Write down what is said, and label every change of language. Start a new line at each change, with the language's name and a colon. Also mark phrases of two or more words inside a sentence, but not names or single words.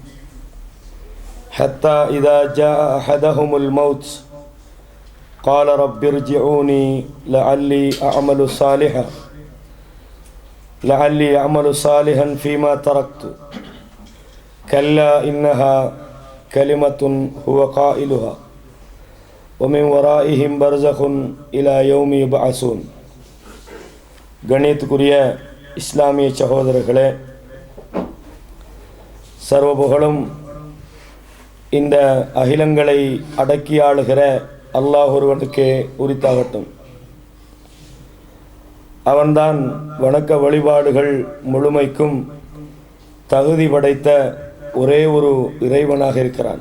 Arabic: حتى إذا جاء أحدهم الموت قال رب ارجعوني لعلي أعمل صالحا فيما تركت كلا إنها كلمة هو قائلها ومن ورائهم برزخ إلى يوم يبعثون.
Tamil: கணியத்துக்குரிய இஸ்லாமிய சகோதரர்களே, சர்வபுகழும் இந்த அகிலங்களை அடக்கி ஆளுகிற அல்லாஹ் ஒருவனுக்கே உரித்தாகட்டும். அவன்தான் வணக்க வழிபாடுகள் முழுமைக்கும் தகுதி படைத்த ஒரே ஒரு இறைவனாக இருக்கிறான்.